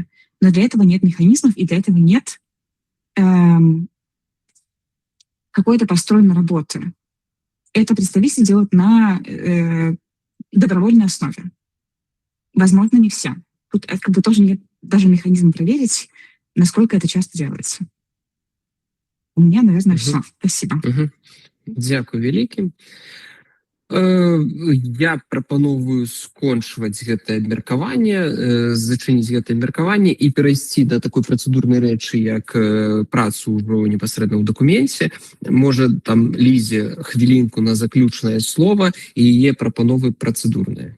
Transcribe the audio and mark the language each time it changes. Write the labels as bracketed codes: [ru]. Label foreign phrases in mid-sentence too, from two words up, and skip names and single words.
[ru] Но для этого нет механизмов, и для этого нет какой-то построенной работы. Это представители делают на добровольной основе. Возможно, не все. Тут тоже нет даже механизма проверить, насколько это часто делается. У меня, наверное, все. Спасибо. [be] Дякую вялікі. Я прапановую скончваць гэтае абмеркаванне, зачыніць гэтае абмеркаванне і перайсці да такой працэдурнай рэчы, як працу ўжо непасрэдна ў дакуменце. Можа, там Лізе хвілінку на заключнае слово і яе прапановы працэдурныя.